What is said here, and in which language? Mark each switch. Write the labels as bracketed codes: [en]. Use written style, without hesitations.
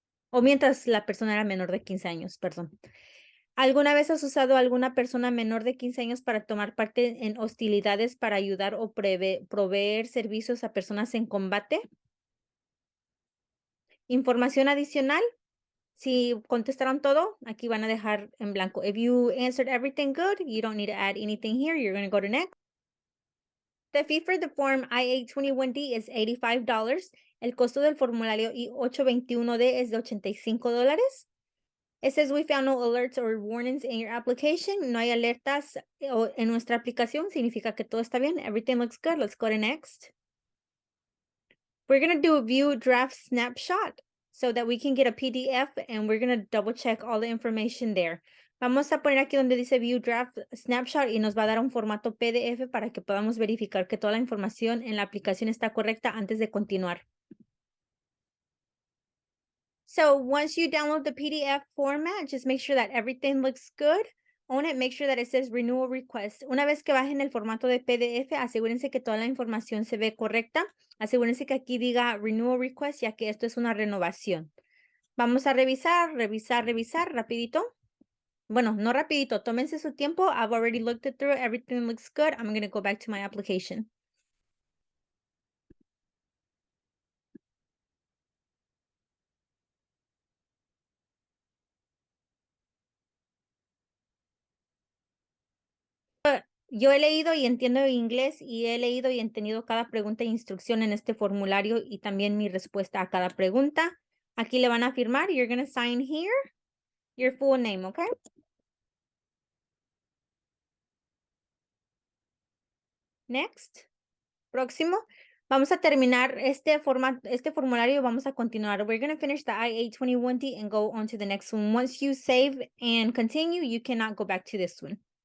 [es] O mientras la persona era menor de 15 años, perdón. ¿Alguna vez has usado a alguna persona menor de 15 años para tomar parte en hostilidades para ayudar o proveer servicios a personas en combate? Información adicional. Si contestaron todo, aquí van a dejar en blanco. [en] If you answered everything good, you don't need to add anything here. You're going to go to next. The fee for the form I-821D is $85. [es] El costo del formulario I-821D es de $85. [en] It says we found no alerts or warnings in your application. [es] No hay alertas en nuestra aplicación. Significa que todo está bien. [en] Everything looks good. Let's go to next. We're going to do a view draft snapshot so that we can get a PDF and we're going to double check all the information there. [es] Vamos a poner aquí donde dice view draft snapshot y nos va a dar un formato PDF para que podamos verificar que toda la información en la aplicación está correcta antes de continuar. [en] So once you download the PDF format, just make sure that everything looks good. On it, make sure that it says renewal request. [es] Una vez que bajen el formato de PDF, asegúrense que toda la información se ve correcta. Asegúrense que aquí diga renewal request, ya que esto es una renovación. Vamos a revisar, rapidito. Bueno, no rapidito, tómense su tiempo. [en] I've already looked it through. Everything looks good. I'm going to go back to my application. [es] Yo he leído y entiendo inglés y he leído y entendido cada pregunta e instrucción en este formulario y también mi respuesta a cada pregunta. Aquí le van a firmar. [en] You're going to sign here your full name, okay? [es] Next. Próximo. Vamos a terminar este formulario y vamos a continuar. [en] We're going to finish the I-821D and go on to the next one. Once you save and continue, you cannot go back to this one.